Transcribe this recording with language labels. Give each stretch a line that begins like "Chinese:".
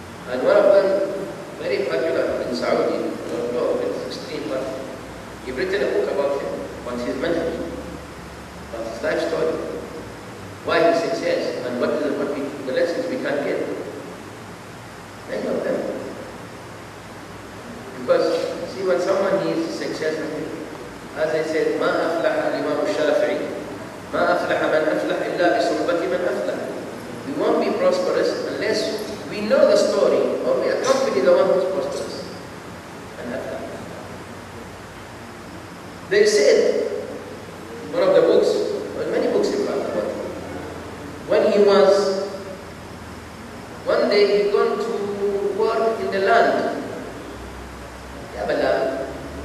English: And one of them, very popular in Saudi, it's extreme, but he written a book about him, about his manhaj, about his life story, why he success, and the lessons we can get. Many of them. Because, see, when someone needs success, as I said,
Arabic: ما أفلح الإمام الشافعي ما أفلح من أفلح إلا بصحبة من أفلح.
English: We won't be prosperous unless we know the story, or we accompany the one who's prosperous. And after. They said, one of the books, well, many books in fact about him, when he was, one day he gone to work in the land. They have a land.